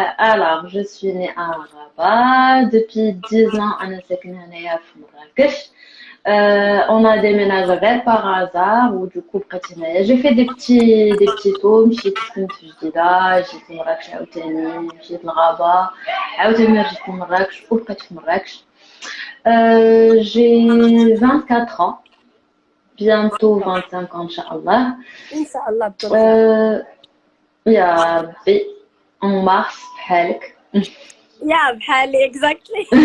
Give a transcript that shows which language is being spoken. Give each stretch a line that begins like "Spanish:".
French: Alors, je suis née à Rabat. Depuis 10 ans, on est à Marrakech. On a déménagé غير par hasard ou du coup
Arabic: بقيت هنايا.
French: J'ai fait des petits tours.
Arabic: مشيت سكنت في جديدة، جيت لمراكش عاوتاني، مشيت للغابة، عاوتاني رجعت لمراكش وبقيت في مراكش.
French: J'ai 24 ans, bientôt 25 ans, Inch'Allah.
Arabic: Inch'Allah, بتوفيق. يا ربي
French: en mars
Arabic: بحالك. يا بحالي exactly.